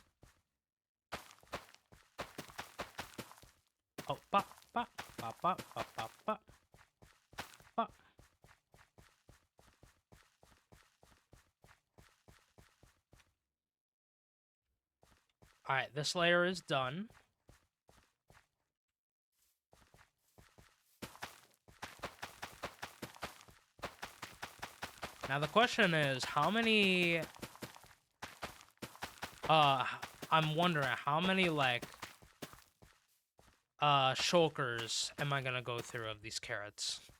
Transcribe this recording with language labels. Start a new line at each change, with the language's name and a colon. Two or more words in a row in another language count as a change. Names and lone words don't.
English: Oh, ba ba ba ba ba ba ba ba. All right, this layer is done. Now the question is, how many I'm wondering how many like shulkers am I gonna go through of these carrots?